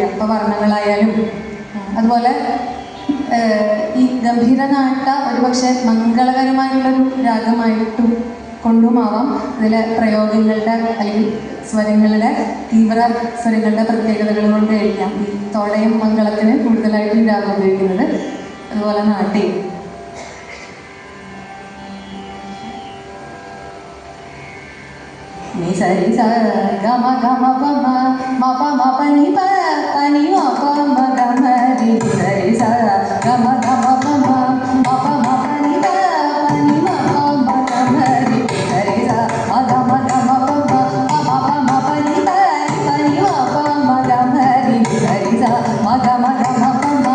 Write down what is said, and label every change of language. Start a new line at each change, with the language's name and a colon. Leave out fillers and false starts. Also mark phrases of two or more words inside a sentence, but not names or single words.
Malayalam: അപ്പോൾ വർണ്ണങ്ങളായാലും അതുപോലെ ഈ ഗംഭീരനാട്ട ഒരുപക്ഷെ മംഗളകരമായിട്ടുള്ളൊരു രാഗമായിട്ട് കൊണ്ടുമാവാം. ഇതിലെ പ്രയോഗങ്ങളുടെ അല്ലെങ്കിൽ സ്വരങ്ങളുടെ തീവ്ര സ്വരങ്ങളുടെ പ്രത്യേകതകൾ കൊണ്ടായിരിക്കാം ഈ തോടയം മംഗളത്തിന് കൂടുതലായിട്ടും രാഗം ഉപയോഗിക്കുന്നത്. അതുപോലെ നാട്യം ni sa ri sa ga ma pa ma pa ma pa ni ma pa ma ga ma ri sa ri sa ga ma pa ma pa ma pa ni ma pa ma ga ma ri sa ri sa ma pa ma pa ni ma pa ma ga ma ri sa ri sa ma pa ma pa ni ma